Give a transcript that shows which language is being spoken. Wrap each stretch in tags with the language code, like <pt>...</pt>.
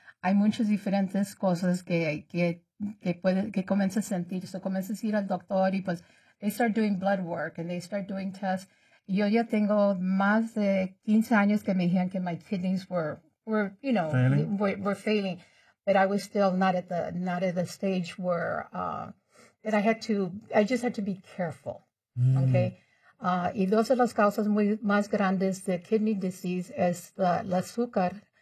<es>Hay muchas diferentes cosas que comienza a sentir.</es> <en>So</en> <es>comienzas a ir al doctor y pues</es> <en>they start doing blood work and they start doing tests.</en> <es>Yo ya tengo más de 15 años que me dijeron que</es> <en>my kidneys were failing, but I was still not at the stage where that I just had to be careful. Mm. Okay.</en> <es>Y dos de las causas más grandes de kidney disease es el azúcar.</es>